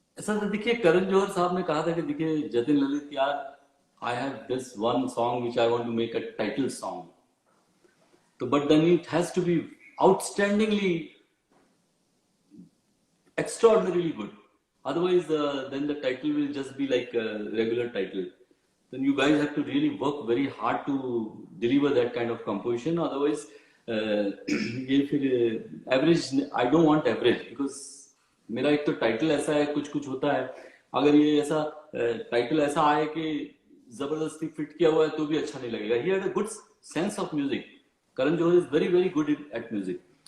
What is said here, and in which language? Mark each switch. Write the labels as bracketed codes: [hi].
[hi] ऐसा था, देखिए करण जौहर साहब ने कहा था कि देखिए जतिन ललित यार, [en] I have this one song which I want to make a title song, तो but then it has to be outstandingly extraordinarily good. Otherwise, then the title will just be like a regular title. Then you guys have to really work very hard to deliver that kind of composition. [hi] Otherwise, ये फिर average, [en] I don't want average because [hi] मेरा एक तो title ऐसा है, कुछ कुछ होता है। अगर ये ऐसा टाइटल ऐसा आए कि जबरदस्ती फिट किया हुआ है तो भी अच्छा नहीं लगेगा। [en] He had a good sense of music. Karan Johar is very very good at music.